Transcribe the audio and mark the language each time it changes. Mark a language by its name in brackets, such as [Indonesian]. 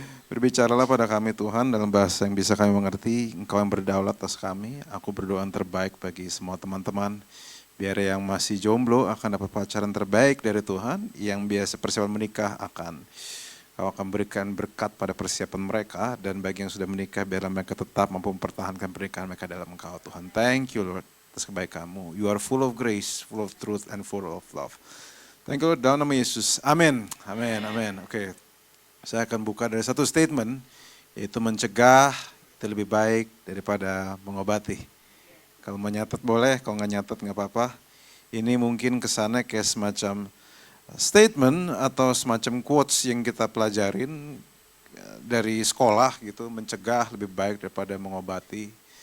[Indonesian] Berbicaralah pada kami Tuhan dalam bahasa yang bisa kami mengerti, Engkau yang berdaulat atas kami, aku berdoa yang terbaik bagi semua teman-teman, biar yang masih jomblo akan dapat pacaran terbaik dari Tuhan, yang biasa persiapan menikah Kau akan berikan berkat pada persiapan mereka, dan bagi yang sudah menikah biarlah mereka tetap mampu mempertahankan pernikahan mereka dalam Engkau Tuhan. [English] Thank you Lord [Indonesian] atas kebaikan-Mu, [English] you are full of grace, full of truth and full of love. Thank you Lord, [Indonesian] dalam nama Yesus, amin, amin, amin. Oke. Saya akan buka dari satu statement, yaitu mencegah itu lebih baik daripada mengobati. Kalau mau nyatet boleh, kalau nggak nyatet nggak apa-apa. Ini mungkin kesannya kayak semacam statement atau semacam quotes yang kita pelajarin dari sekolah gitu, mencegah lebih baik daripada mengobati.